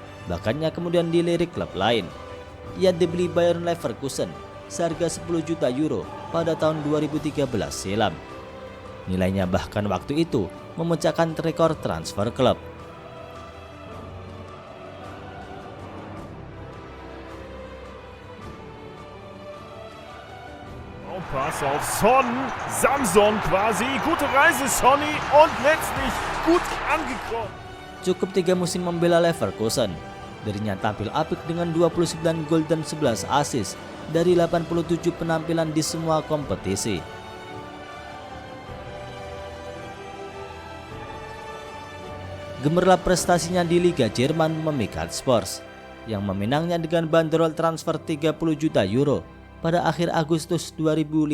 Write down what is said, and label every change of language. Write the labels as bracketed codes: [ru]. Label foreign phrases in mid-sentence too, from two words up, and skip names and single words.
[id] bakatnya kemudian dilirik klub lain. Ia dibeli Bayer Leverkusen seharga 10 juta euro pada tahun 2013 silam. Nilainya bahkan waktu itu memecahkan rekor transfer klub. [de] Pass auf Son, Samson quasi, gute Reise Sonny und letztlich gut angekommen. [id] Cukup 3 musim membela Leverkusen, dirinya tampil apik dengan 29 gol dan 11 assist dari 87 penampilan di semua kompetisi. Gemerlap prestasinya di Liga Jerman memikat Spurs, yang meminangnya dengan bandrol transfer 30 juta euro pada akhir Agustus 2015.